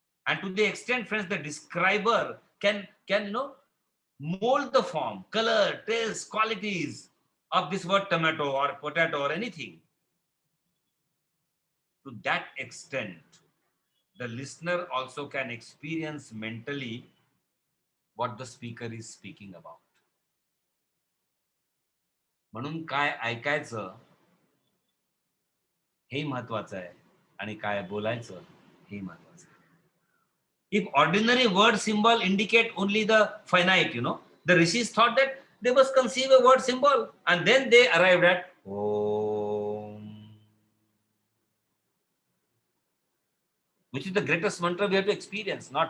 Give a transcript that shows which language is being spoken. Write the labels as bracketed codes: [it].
[en] And to the extent, friends, the describer can know mold the form, color, taste, qualities of this word tomato or potato or anything. To that extent, the listener also can experience mentally what the speaker is speaking about. [mr] म्हणून काय ऐकायचं हे महत्वाचं आहे आणि काय बोलायचं हे महत्वाचं आहे. [en] If ordinary word symbol indicate only the finite, the rishis thought that they must conceive a word symbol, and then they arrived at Om, which is the greatest mantra we have to experience.